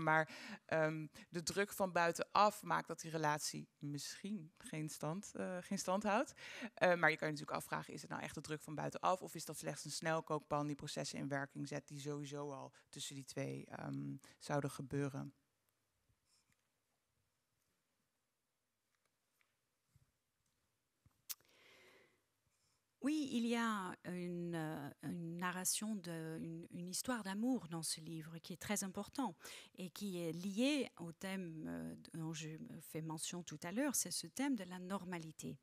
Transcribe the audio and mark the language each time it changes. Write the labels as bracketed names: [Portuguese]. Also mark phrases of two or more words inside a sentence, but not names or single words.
[Dutch] Maar de druk van buitenaf maakt dat die relatie misschien geen stand houdt. Maar je kan je natuurlijk afvragen: is het nou echt de druk van buitenaf? Of is dat slechts een snelkookpan die processen in werking zet die sowieso al tussen die twee zouden gebeuren? [French] Oui, il y a une narration une histoire d'amour dans ce livre qui est très important et qui est lié au thème dont je fais mention tout à l'heure, c'est ce thème de la normalité.